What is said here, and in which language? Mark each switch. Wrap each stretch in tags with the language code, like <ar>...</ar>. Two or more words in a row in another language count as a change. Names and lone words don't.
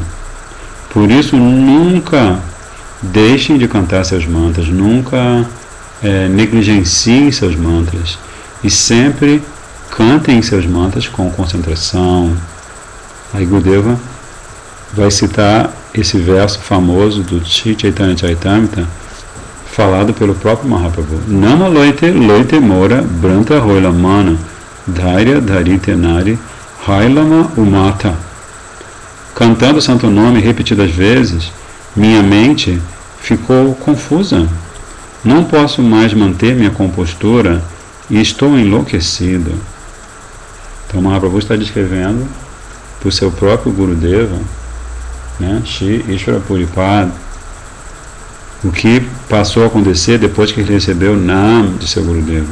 <pt>Por isso, nunca deixem de cantar seus mantras, nunca negligenciem seus mantras e sempre cantem seus mantras com concentração. Aí Gurudeva vai citar esse verso famoso do Sri Chaitanya Charitamrita, falado pelo próprio Mahaprabhu.</pt> <bn>নাম লইতে লইতে মোর ভ্রান্ত হইল মন ধৈর্য ধরিতে নারি হইলাম উন্মত্ত.</bn> <pt>Cantando o santo nome repetidas vezes, minha mente ficou confusa. Não posso mais manter minha compostura e estou enlouquecido. Então Mahaprabhu está descrevendo para o seu próprio Gurudeva, né, Shri Ishvara Puripad, o que passou a acontecer depois que ele recebeu o Nam de seu Gurudeva.</pt>